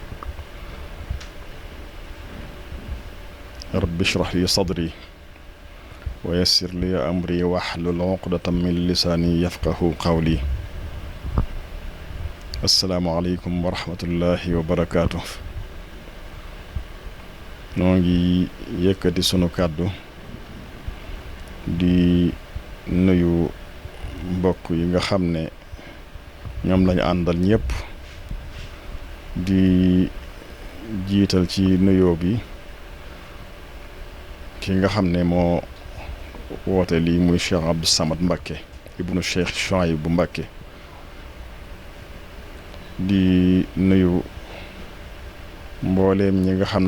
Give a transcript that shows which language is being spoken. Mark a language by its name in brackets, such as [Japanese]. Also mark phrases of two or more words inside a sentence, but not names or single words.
[Arabic] رب اشرح لي صدري ويسر لي أمري واحلل عقدة من لساني يفقه قولي السلام عليكم ورحمة الله وبركاته [Wolof] نونغي يكتي سونو كادو di nuyu mbokk yi nga xam ne ñoom lañu àndal ñëpp di jiital ci nuyoo bi ki nga xam ne moo woote lii muy Cheikh Abdou Samad Mbacké ibnu Cheikh Chouaïbou Mbacké di nuyu mbooleem ñi nga xam